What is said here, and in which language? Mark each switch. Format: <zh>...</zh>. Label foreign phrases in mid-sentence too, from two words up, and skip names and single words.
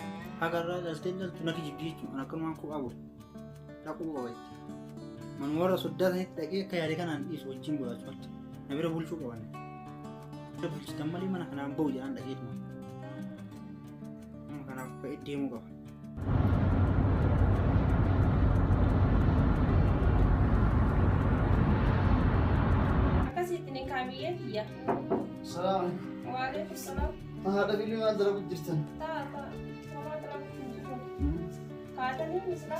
<om>Hagarraa dhaltee dhaltu natti jibbii jechuudha. Akkanumaan kophaa bule dhaquu qaba itti. Manuma warra soddaa sanitti dhaqee akka yaade kanaan dhiisu wajjin godhachuu achi. Na bira bulchuu qaban. Bulchitan malee mana kanaan bahu jedhaan dhaqeetuma. Nama kanaaf ka'ee deemuu qaba.</om> <ar>كامية السلام وعليكم السلام. هذا اللي ما ضرب جرتن. تا ما ضرب جرتن. قاتلني مثلا.</ar>